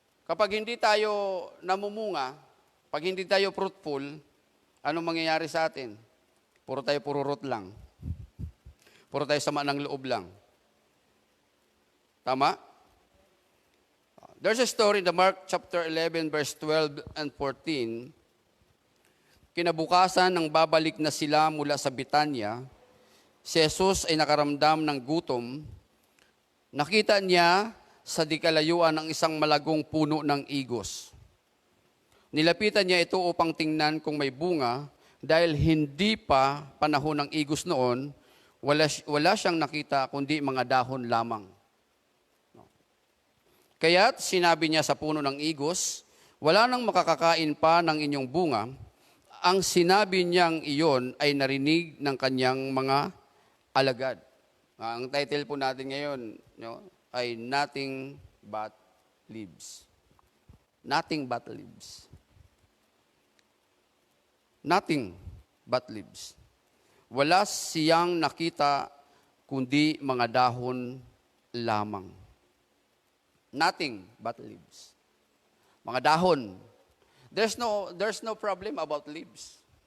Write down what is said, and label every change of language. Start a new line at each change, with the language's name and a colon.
Filipino: Kapag hindi tayo namumunga, pag hindi tayo fruitful, anong mangyayari sa atin? Puro root lang. Puro tayo sama ng loob lang. Tama?
English: There's a story in the Mark chapter 11, verse 12 and 14.
Filipino: Kinabukasan nang babalik na sila mula sa Bitanya, si Jesus ay nakaramdam ng gutom. Nakita niya sa di kalayuan ang isang malagong puno ng igos. Nilapitan niya ito upang tingnan kung may bunga, dahil hindi pa panahon ng igos noon, wala siyang nakita kundi mga dahon lamang. Kaya't sinabi niya sa puno ng igos, wala nang makakakain pa ng inyong bunga. Ang sinabi niyang iyon ay narinig ng kanyang mga alagad. Ang title po natin ngayon ay Nothing But Leaves.
English: Nothing but leaves. Nothing but leaves.
Filipino: Wala siyang nakita kundi mga dahon lamang.
English: Nothing but leaves.
Filipino: Mga dahon.
English: There's no problem about leaves.